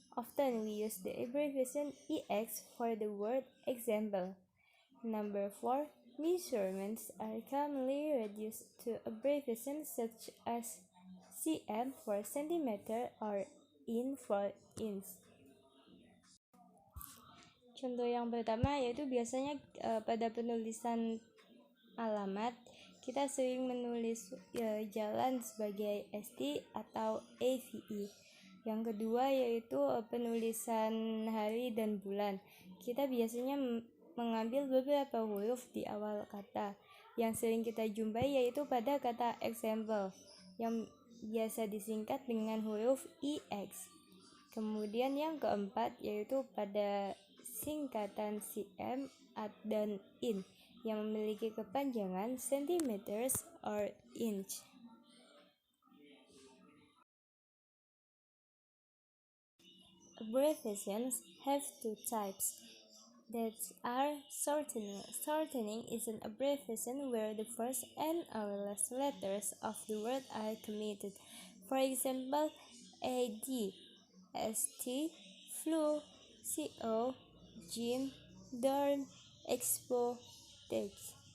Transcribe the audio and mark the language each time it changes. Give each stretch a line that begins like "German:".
English: Often we use the abbreviation EX for the word example. Number 4. Measurements are commonly reduced to abbreviations such as cm for centimeter or in for inch.
Indonesian: Contoh yang pertama yaitu biasanya pada penulisan alamat kita sering menulis jalan sebagai ST atau AVE. Yang kedua yaitu penulisan hari dan bulan. Kita biasanya mengambil beberapa huruf di awal kata. Yang sering kita jumpai yaitu pada kata example yang biasa disingkat dengan huruf EX. Kemudian yang keempat yaitu pada singkatan cm dan in yang memiliki kepanjangan centimeters or inch.
English: Abbreviations have two types that are shortening. Shortening is an abbreviation where the first and or last letters of the word are omitted. For example, AD, ST, flu, CO, gym, dorm, expo, text.